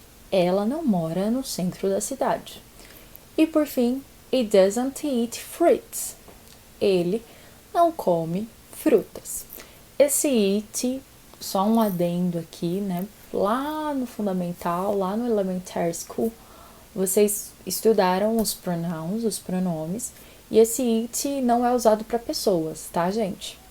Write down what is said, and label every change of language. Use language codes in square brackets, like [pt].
[pt] Ela não mora no centro da cidade. E por fim, [en] he doesn't eat fruits. [pt] Ele não come frutas. Esse it, só um adendo aqui, né? Lá no fundamental, lá no elementary school, vocês estudaram os pronomes, e esse it não é usado para pessoas, tá, gente?